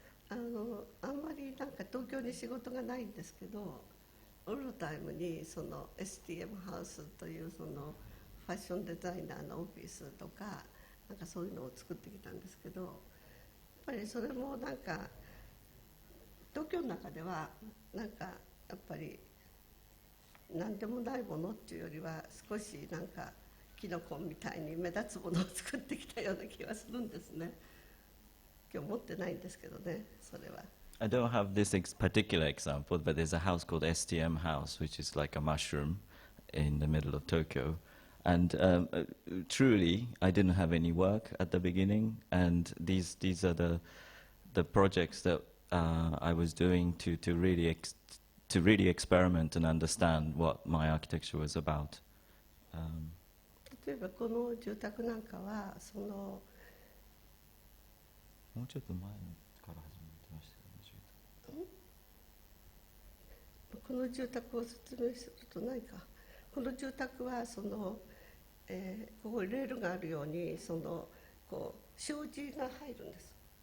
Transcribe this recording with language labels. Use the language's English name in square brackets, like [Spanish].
[Japanese] あんまりなんか東京に仕事がないんですけど、オールタイムにその STM ハウスというそのファッションデザイナーのオフィスとかなんかそういうのを作ってきたんですけど、やっぱりそれもなんか東京の中ではなんかやっぱり何でもないものっていうよりは少しなんかキノコみたいに目立つものを作ってきたような気がするんですね。今日持ってないんですけどね、それは。 [English] I don't have this particular example, but there's a house called STM House, which is like a mushroom in the middle of Tokyo. And truly, I didn't have any work at the beginning, and these are the projects that I was doing to really experiment and understand what my architecture was about. [Japanese] 例えばこの住宅なんかはそのもうちょっと前から始めてましたよね。この住宅を説明するとないか。この住宅はその、ここレールがあるようにそのこう障子が入るんです。